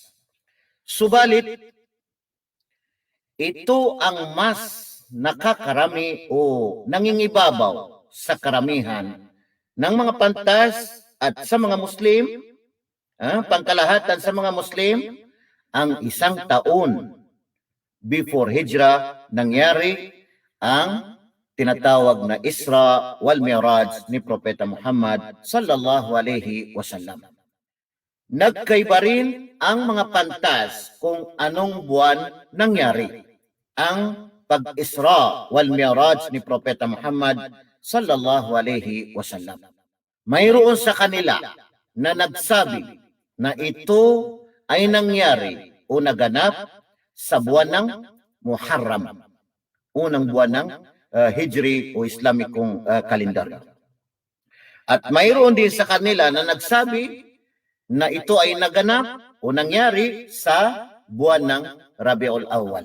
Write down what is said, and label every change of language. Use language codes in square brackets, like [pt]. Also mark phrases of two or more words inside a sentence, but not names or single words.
[tl] Subalit, ito ang mas nakakarami o nangingibabaw sa karamihan ng mga pantas at sa mga Muslim, pangkalahatan sa mga Muslim, ang 1 taon before Hijrah nangyari ang tinatawag na Isra wal Mi'raj ni Propeta Muhammad [ar] صلى الله عليه وسلم. [tl] Nagkaiba rin ang mga pantas kung anong buwan nangyari ang pag-Isra wal Mi'raj ni Propeta Muhammad [ar] صلى الله عليه وسلم. [tl] Mayroon sa kanila na nagsabi na ito ay nangyari o naganap sa buwan ng Muharram, unang buwan ng Hijri o Islamikong kalendar. At mayroon din sa kanila na nagsabi na ito ay naganap o nangyari sa buwan ng Rabiul Awwal.